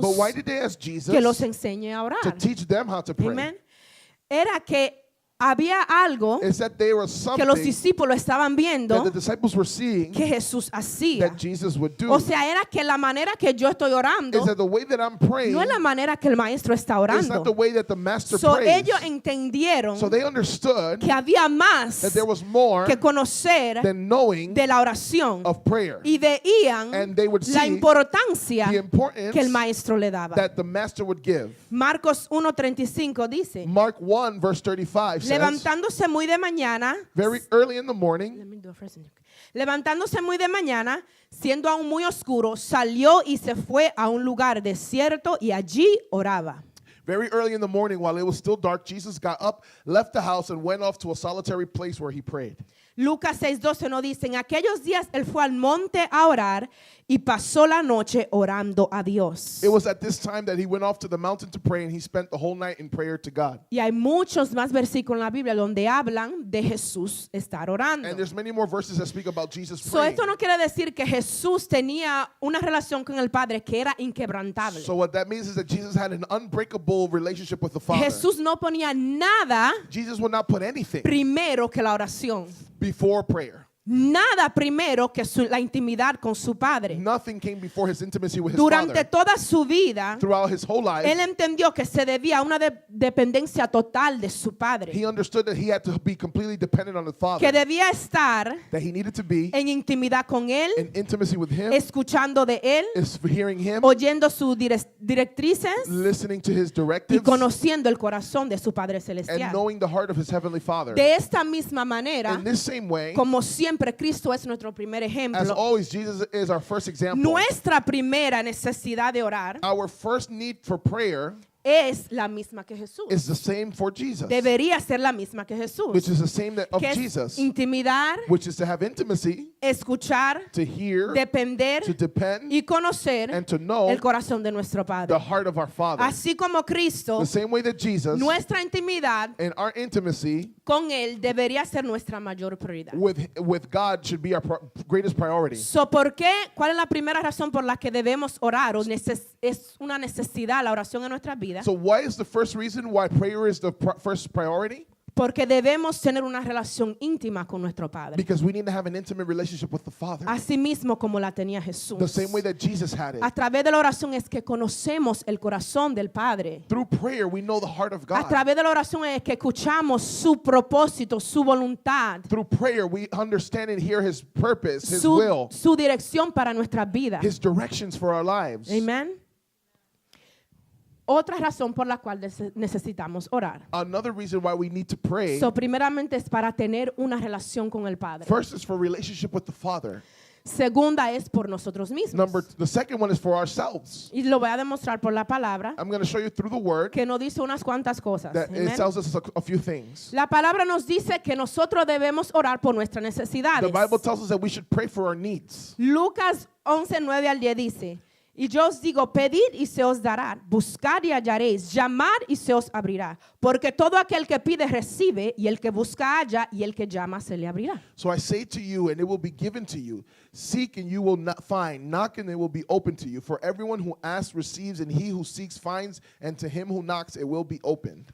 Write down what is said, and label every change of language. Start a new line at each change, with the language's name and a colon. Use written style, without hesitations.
English: But why did they ask Jesus
Spanish: que los enseñe a
English: to
Spanish: orar?
English: teach them how to pray?
Spanish: Amen. Era que había algo
English: Is that they were
Spanish: que los
English: something
Spanish: discípulos estaban
English: that
Spanish: viendo
English: the disciples were seeing
Spanish: que Jesús hacía.
English: that Jesus would do.
Spanish: O sea, era que la manera que yo estoy orando
English: Is that the way that I'm praying
Spanish: no es la manera que el maestro está
English: is not the
Spanish: orando.
English: way that the master So prays.
Spanish: ellos entendieron
English: So they understood
Spanish: que había más
English: that there was more
Spanish: que conocer
English: than knowing
Spanish: de la oración
English: of prayer.
Spanish: y veían
English: And they would
Spanish: la
English: see
Spanish: importancia
English: the importance
Spanish: que el maestro le daba.
English: that the master would give.
Spanish: Marcos 1:35 dice,
English: Mark 1 verse 35 says,
Spanish: levantándose muy de mañana,
English: very early in the morning,
Spanish: levantándose muy de mañana, siendo aún muy oscuro, salió y se fue a un lugar desierto y allí oraba.
English: very early in the morning while it was still dark, Jesus got up, left the house, and went off to a solitary place where he prayed.
Spanish: Lucas 6:12 nos dice, en aquellos días él fue al monte a orar y pasó la noche orando a Dios.
English: It was at this time that he went off to the mountain to pray, and he spent the whole night in prayer to God.
Spanish: Y hay muchos más versículos en la Biblia donde hablan de Jesús estar orando.
English: And there's many more verses that speak about Jesus So praying.
Spanish: esto no quiere decir que Jesús tenía una relación con el Padre que era inquebrantable.
English: So what that means is that Jesus had an unbreakable relationship with the Father.
Spanish: Jesús no ponía nada
English: Jesus would not put anything
Spanish: primero que la oración.
English: before prayer.
Spanish: Nada primero que la intimidad con su Padre.
English: Nothing came before his intimacy with his
Spanish: Durante
English: Father.
Spanish: toda su vida,
English: Throughout his whole life,
Spanish: él entendió que se debía a una dependencia total de su Padre.
English: he understood that he had to be completely dependent on the
Spanish: Que
English: Father.
Spanish: debía estar
English: That he needed to be
Spanish: en intimidad con Él,
English: in intimacy with him,
Spanish: escuchando de Él,
English: is hearing him,
Spanish: oyendo sus directrices
English: listening to his
Spanish: y
English: directives,
Spanish: conociendo el corazón de su Padre
English: and
Spanish: Celestial.
English: knowing the heart of his heavenly Father.
Spanish: De esta misma manera,
English: In this same way,
Spanish: como siempre, Cristo es nuestro primer
English: as
Spanish: ejemplo.
English: always, Jesus is our first example.
Spanish: Nuestra primera necesidad de orar
English: Our first need for prayer
Spanish: es la misma que Jesús.
English: is the same for Jesus,
Spanish: Debería ser la misma que Jesús.
English: which is the same of
Spanish: Que es
English: Jesus,
Spanish: intimidar,
English: which is to have intimacy,
Spanish: escuchar,
English: to hear,
Spanish: depender
English: to depend,
Spanish: y conocer
English: and to know
Spanish: el corazón de nuestro
English: the
Spanish: Padre.
English: heart of our Father.
Spanish: Así como Cristo,
English: The same way that Jesus
Spanish: nuestra intimidad
English: and our intimacy
Spanish: con Él debería ser nuestra mayor prioridad.
English: with God should be our greatest priority.
Spanish: So, ¿por qué? ¿Cuál es la primera razón por la que debemos orar? O es una necesidad la oración en nuestras vidas.
English: So why is the first reason why prayer is the first priority?
Spanish: Porque debemos tener una relación íntima con nuestro Padre.
English: Because we need to have an intimate relationship with the Father.
Spanish: Así mismo como la tenía Jesús.
English: The same way that Jesus had it.
Spanish: A través de la oración es que conocemos el corazón del Padre.
English: Through prayer, we know the heart of
Spanish: A
English: God.
Spanish: través de la oración es que escuchamos su propósito, su voluntad,
English: Through prayer, we understand and hear His purpose, His will,
Spanish: su dirección para nuestras vidas.
English: His directions for our lives.
Spanish: Amén. Otra razón por la cual necesitamos orar.
English: Another reason why we need to pray,
Spanish: So, primeramente es para tener una relación con el Padre.
English: first is for relationship with the Father.
Spanish: Segunda es por nosotros mismos.
English: The second one is for ourselves.
Spanish: Y lo voy a demostrar por la palabra,
English: I'm going to show you through the Word
Spanish: que nos dice unas cuantas cosas.
English: that Amen. it tells us a few things.
Spanish: La palabra nos dice que nosotros debemos orar por nuestras
English: The
Spanish: necesidades.
English: Bible tells us that we should pray for our needs.
Spanish: Lucas 11:9 al 10 dice, y yo os digo, pedid y se os dará, buscad y hallaréis, llamad y se os abrirá, porque todo aquel que pide recibe, y el que busca halla, y el que llama se le abrirá.
English: So I say to you, and it will be given to you. Seek, and you will not find. Knock, and it will be open to you. For everyone who asks receives, and he who seeks finds, and to him who knocks it will be opened.